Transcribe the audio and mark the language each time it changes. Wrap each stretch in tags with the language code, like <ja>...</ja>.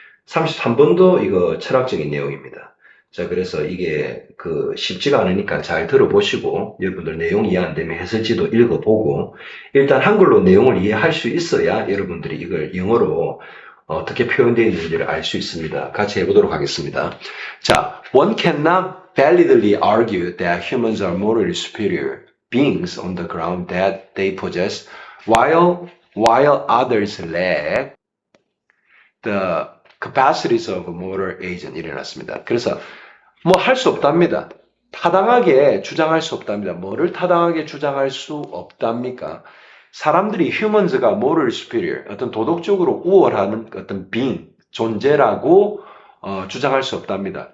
<ko>33번도 이거 철학적인 내용입니다. 자, 그래서 이게 쉽지가 않으니까 잘 들어보시고 여러분들 내용 이해 안 되면 해설지도 읽어보고 일단 한글로 내용을 이해할 수 있어야 여러분들이 이걸 영어로 어떻게 표현되어 있는지를 알 수 있습니다. 같이 해보도록 하겠습니다.</ko> <en>자, one cannot validly argue that humans are morally superior beings on the ground that they possess, while others lack the capacities of moral agent.</en> <ko>일어났습니다. 그래서 뭐 할 수 없답니다. 타당하게 주장할 수 없답니다. 뭐를 타당하게 주장할 수 없답니까? 사람들이 humans가 moral superior, 어떤 도덕적으로 우월한 어떤 being, 존재라고 주장할 수 없답니다.</ko>